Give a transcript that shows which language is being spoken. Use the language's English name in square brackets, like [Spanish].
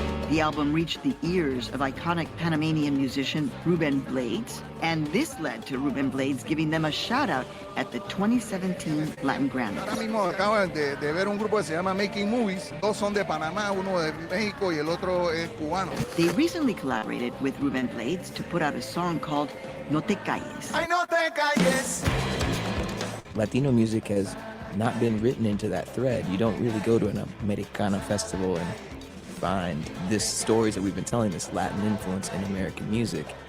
[English] The album reached the ears of iconic Panamanian musician Ruben Blades, and this led to Ruben Blades giving them a shout-out at the 2017 Latin Grammy. [Spanish] Ahora mismo acaban de ver un grupo que se llama Making Movies. Dos son de Panamá, uno de México y el otro es cubano. [English] They recently collaborated with Ruben Blades to put out a song called No Te Calles. [Spanish] Ay, no te calles. [English] Latino music has not been written into that thread. You don't really go to an Americana festival and find this stories that we've been telling, this Latin influence in American music.